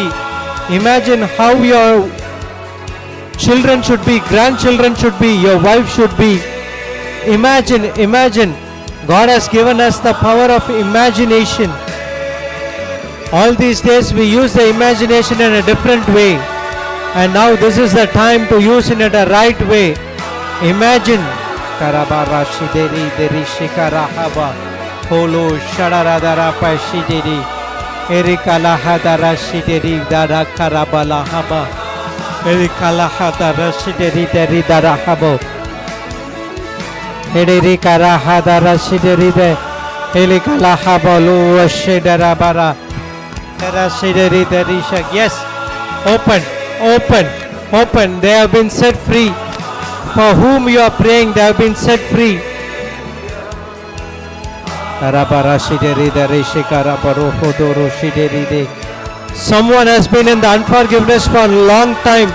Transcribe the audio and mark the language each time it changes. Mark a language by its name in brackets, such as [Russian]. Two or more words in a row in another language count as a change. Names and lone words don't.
[English] Imagine how your children should be, grandchildren should be, your wife should be. Imagine. God has given us the power of imagination. All these days we use the imagination in a different way. And now this is the time to use it in a right way. Imagine. Karabara shideri deri shikarahaba. Holo shadaradara pashideri. Erikala hadara shideri dara karabala haba. Eri kalahata rashideri deri darahabo. Eri karahada rashideri de. Eli kalahabo lu shedara bara. Rashideri deri shak. Yes. Open, open, open. They have been set free. For whom you are praying, they have been set free. Someone has been in the unforgiveness for a long time.